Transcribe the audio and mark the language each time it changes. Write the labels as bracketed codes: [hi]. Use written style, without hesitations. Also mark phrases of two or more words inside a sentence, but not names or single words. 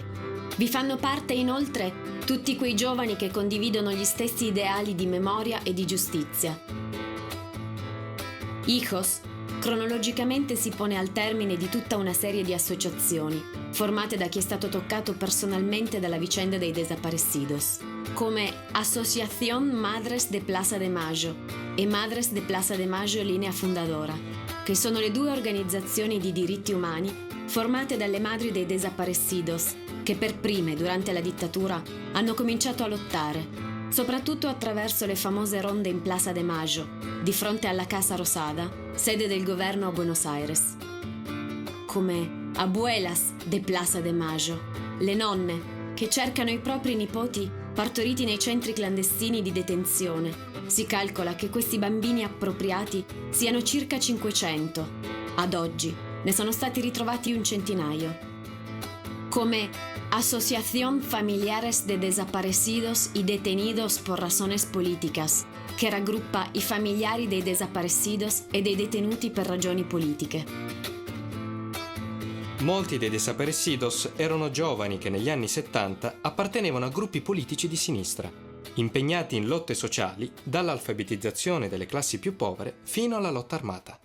[it] Vi fanno parte inoltre tutti quei giovani che condividono gli stessi ideali di memoria e di giustizia. Hijos cronologicamente si pone al termine di tutta una serie di associazioni, formate da chi è stato toccato personalmente dalla vicenda dei desaparecidos, come Asociación Madres de Plaza de Mayo e Madres de Plaza de Mayo Linea Fundadora, che sono le 2 organizzazioni di diritti umani formate dalle madri dei desaparecidos, che per prime, durante la dittatura, hanno cominciato a lottare, soprattutto attraverso le famose ronde in Plaza de Mayo, di fronte alla Casa Rosada, sede del governo a Buenos Aires. Come Abuelas de Plaza de Mayo, le nonne che cercano i propri nipoti partoriti nei centri clandestini di detenzione. Si calcola che questi bambini appropriati siano circa 500. Ad oggi ne sono stati ritrovati un centinaio. Come Asociación Familiares de Desaparecidos y Detenidos por Razones Políticas, che raggruppa i familiari dei desaparecidos e dei detenuti per ragioni politiche. Molti dei desaparecidos erano giovani che negli anni 70 appartenevano a gruppi politici di sinistra, impegnati in lotte sociali dall'alfabetizzazione delle classi più povere fino alla lotta armata.